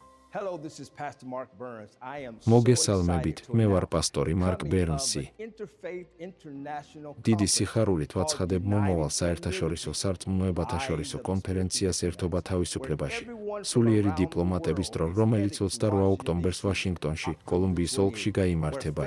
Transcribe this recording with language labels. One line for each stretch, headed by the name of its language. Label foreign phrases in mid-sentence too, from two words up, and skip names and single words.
English: Hello, this is Pastor Mark Burns. I am
Georgian: მოგესალმებით, მე ვარ პასტორი მარკ ბერნსი. დიდი სიხარულით ვაცხადებ მომავალ საერთაშორისო სარწმუნოებათა შორისო კონფერენციას ერთობა თავისუფლებაში. სულიერი დიპლომატების დრო, რომელიც 28 ოქტომბერს ვაშინგტონში, კოლუმბიის ოლქში გაიმართება.